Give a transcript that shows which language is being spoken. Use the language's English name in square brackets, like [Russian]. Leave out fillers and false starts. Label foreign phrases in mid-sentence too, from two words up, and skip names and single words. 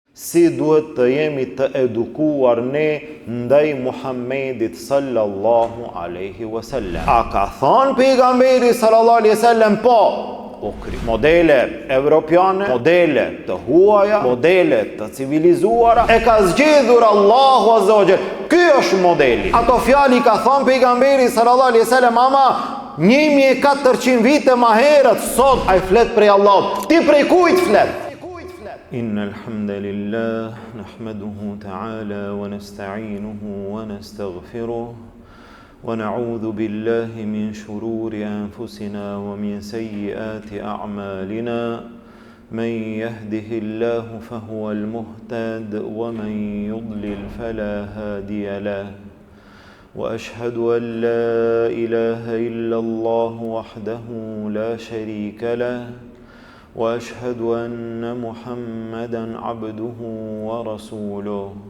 [Albanian] si duhet të jemi të edukuar ne ndaj Muhammedit [Arabic] صلى الله عليه وسلم. [Albanian] A ka thënë pejgamberi [Arabic] صلى الله عليه وسلم [Albanian] po? Modele evropiane, modele të huaja, modele të civilizuara, e ka zgjedhur Allahu [Arabic] عز وجل. [Albanian] Ky është modeli. Ato fjali ka thënë pejgamberi [Arabic] صلى الله عليه وسلم [Albanian] ama 1400 vite më herët, sot ai flet prej Allahut. Ti prej kujt flet? [Arabic] إن الحمد لله نحمده تعالى ونستعينه ونستغفره ونعوذ بالله من شرور أنفسنا ومن سيئات أعمالنا من يهده الله فهو المهتد ومن يضلل فلا هادي له وأشهد أن لا إله إلا الله وحده لا شريك له وأشهد أن محمدا عبده ورسوله